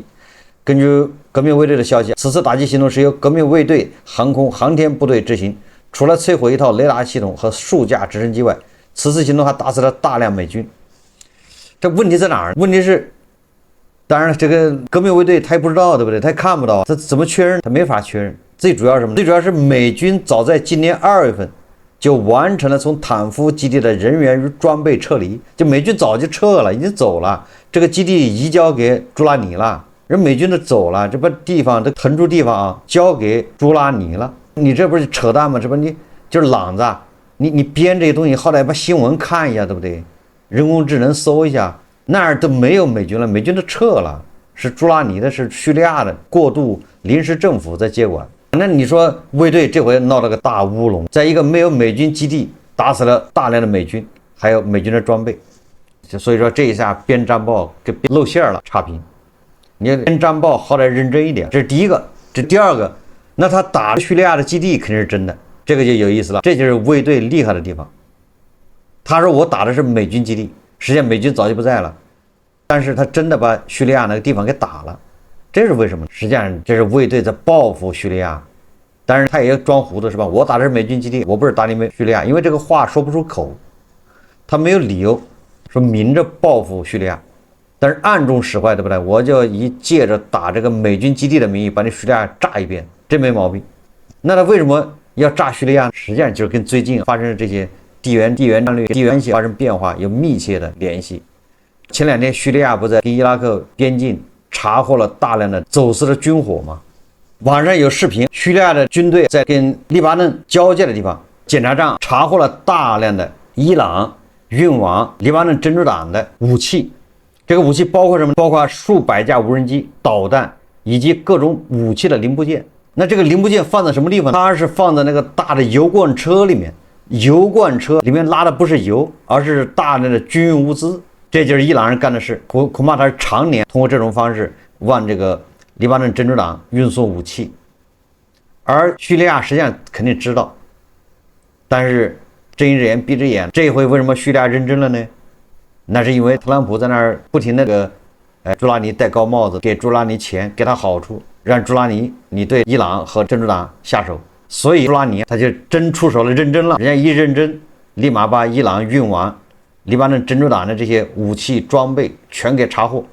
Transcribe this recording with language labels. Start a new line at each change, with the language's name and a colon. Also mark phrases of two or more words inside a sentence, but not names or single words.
Chinese: 根據革命衛隊的消息，此次打擊行動是由革命衛隊航空航天部隊執行。除了摧毀一套雷達系統和数架直升機外，此次行動還打死了大量美軍。這問題在哪兒？問題是，當然了，這個革命衛隊他也不知道，對不對？他也看不到，他怎麼確認？他沒法確認。最主要是什麼？最主要是美軍早在今年2月份。就完成了從坦夫基地的人員與裝備撤離，就美軍早就撤了，已經走了，這個基地移交給朱拉尼了，人美軍都走了，這把地方這騰出地方啊，交給朱拉尼了。你這不是扯淡嗎？這不你就是懶子，你編這些東西，好歹把新聞看一下，對不對？人工智能搜一下，那兒都沒有美軍了，美軍都撤了，是朱拉尼的，是敘利亞的過渡臨時政府在接管。那你說衛隊這回鬧了個大烏龍，在一個沒有美軍基地打死了大量的美軍，還有美軍的裝備，所以說這一下編戰報給露餡了，差評。你編戰報好歹認真一點，這是第一個。這第二個，那他打敘利亞的基地肯定是真的，這個就有意思了，這就是衛隊厲害的地方。他說我打的是美軍基地，實際上美軍早就不在了，但是他真的把敘利亞那個地方給打了，這是為什麼？實際上這是衛隊在報復敘利亞，但是他也裝糊塗是吧？我打的是美軍基地，我不是打你們敘利亞，因為這個話說不出口，他沒有理由說明着報復敘利亞，但是暗中使壞，對不对？我就借着打這個美軍基地的名義把你敘利亞炸一遍，這沒毛病。那他為什麼要炸敘利亞？實際上就是跟最近發生的這些地緣戰略、地緣關係發生變化有密切的聯繫。前2天敘利亞不在跟伊拉克邊境查獲了大量的走私的軍火嗎？網上有視頻，敘利亞的軍隊在跟黎巴嫩交界的地方，檢查站查獲了大量的伊朗運往黎巴嫩真主黨的武器。這個武器包括什麼？包括數百架無人機、導彈以及各種武器的零部件。那這個零部件放在什麼地方？它是放在那個大的油罐車裡面，油罐車裡面拉的不是油，而是大量的軍用物資。這就是伊朗人幹的事，恐怕他是常年通過这種方式往這個黎巴嫩真主黨運送武器。而敘利亞實際上肯定知道，但是睜一隻眼閉一隻眼。這一回為什麼敘利亞認真了呢？那是因為特朗普在那兒不停的朱拉尼戴高帽子，給朱拉尼錢，給他好處，讓朱拉尼你對伊朗和真主黨下手，所以朱拉尼他就真出手了，認真了。人家一認真，立馬把伊朗運往黎巴嫩真主黨的這些武器裝備全給查獲。